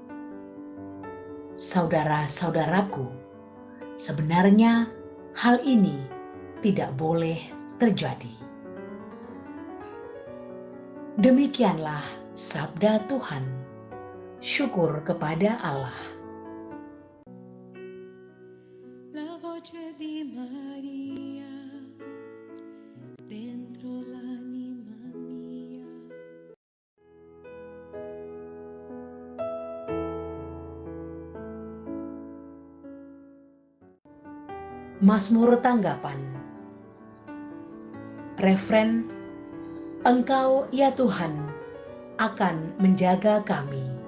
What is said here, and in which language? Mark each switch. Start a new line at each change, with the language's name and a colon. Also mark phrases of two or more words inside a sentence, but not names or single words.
Indonesian: Saudara-saudaraku, sebenarnya hal ini tidak boleh terjadi. Demikianlah sabda Tuhan. Syukur kepada Allah.
Italian: La voce di Maria dentro l'anima mia.
Indonesian: Mazmur tanggapan. Refren, Engkau ya Tuhan akan menjaga kami.